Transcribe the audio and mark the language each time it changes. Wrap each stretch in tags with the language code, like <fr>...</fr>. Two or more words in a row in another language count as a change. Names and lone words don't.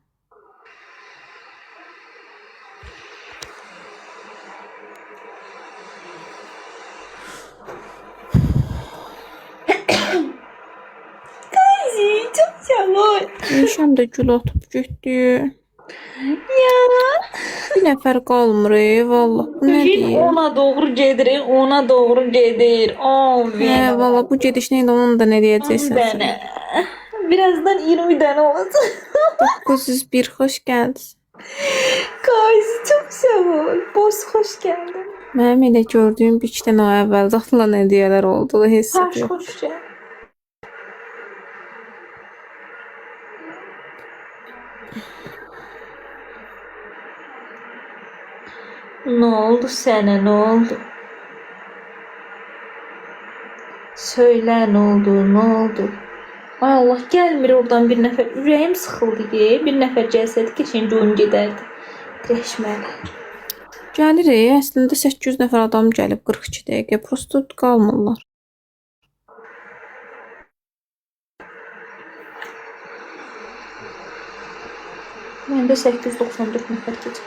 <tr>Qazi, çok sağ ol.</tr> <az>Eyşən də gül atıb getdi. Ya. Bir nəfər qalmır, vallah. Bu nə Gün deyir? ona doğru gedir, ona doğru gedir. Hə, vallah bu gedişlə ilə onu da nə 10 deyəcəksən sən?</az> <tr>tane. Birazdan 20 tane olacak.</tr> <az>901 xoş gəldiniz.</az> <tr>Qazi çok sağ ol. Boz hoş geldin.</tr> <az>Mənim elə gördüyüm bir iki dənə o əvvəldə atılan hədiyyələr oldu da heç Taş yox.</az> <tr>hoş geldin. Ne oldu sana, ne oldu? Söyle, ne oldu, ne oldu?</tr> <az>Ay Allah, gelmir oradan bir nefer. Ürəyim sıxıldı ki, bir nefer gelsəydi keçinci oyun gedərdi. Deşməli. Gəlir, əslində 800 nəfər adam gəlib 42 dəqiqə. Prosto qalmırlar. Məndə 894 nəfər keçir.</az>